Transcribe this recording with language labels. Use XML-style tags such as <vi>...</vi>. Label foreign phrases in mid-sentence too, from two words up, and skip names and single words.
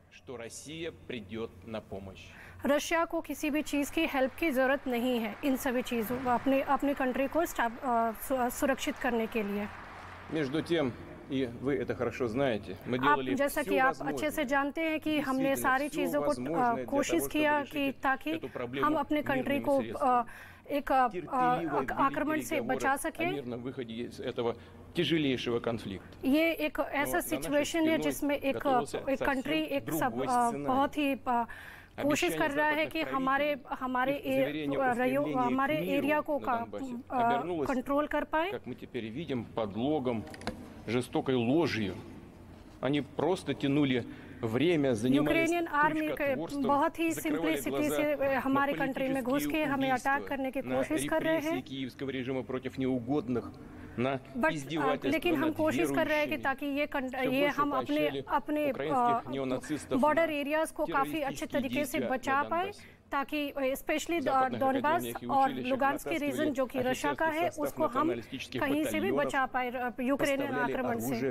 <hi>रशिया को किसी भी चीज़ की हेल्प की ज़रूरत नहीं है इन सभी चीज़ों अपनी कंट्री को सुरक्षित करने के लिए।</hi> <ru>И вы это хорошо знаете. Мы делали</ru> <hi>जैसा कि आप अच्छे से जानते हैं कि हमने सारी चीज़ों को कोशिश किया कि ताकि हम अपने कंट्री को एक आक्रमण से बचा सकें। ये एक ऐसा सिचुएशन है जिसमें एक कंट्री बहुत ही कोशिश कर रहा है कि हमारे एरिया को कंट्रोल कर पाए।</hi> <ru>жестокой ложью. Они просто тянули время, занимались</ru> <en>Ukrainian army</en> <hi>के बहुत ही सिंपलिसिटी से हमारे कंट्री में घुस के हमें अटैक करने की कोशिश कर रहे हैं।</hi> <ru>киевского режима против неугодных, на издевательства,</ru> <hi>लेकिन हम कोशिश कर रहे हैं कि ताकि ये हम अपने</hi> <en>border areas</en> <hi>को काफ़ी अच्छे तरीके से बचा पाए, ताकि स्पेशली डॉनबास और लुगान्स्क के रीजन जो कि रशिया का है उसको हम कहीं से भी बचा पाए यूक्रेनियन आक्रमण से।</hi>